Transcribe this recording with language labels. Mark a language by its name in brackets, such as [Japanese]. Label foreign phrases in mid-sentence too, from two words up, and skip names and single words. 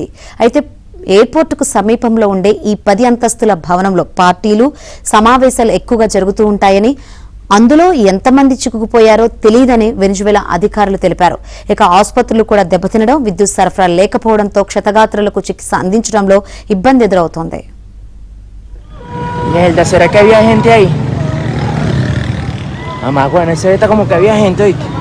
[Telugu] అయితే ఎయిర్పోర్టుకు సమీపంలో ఉండే ఈ 10 అంతస్తుల భవనంలో పార్టీలు, సమావేశాలు ఎక్కువగా జరుగుతూ ఉంటాయని, అందులో ఎంతమంది చిక్కుకుపోయారో తెలియదని వెనిజువేలా అధికారులు తెలిపారు. ఇక ఆసుపత్రులు కూడా దెబ్బతినడం, విద్యుత్ సరఫరా లేకపోవడంతో క్షతగాత్రులకు చికిత్స అందించడంలో ఇబ్బంది ఎదురవుతోంది. [Spanish] ¿Será que había gente ahí? Mamá, bueno, ese está como que había gente, ¿oíste?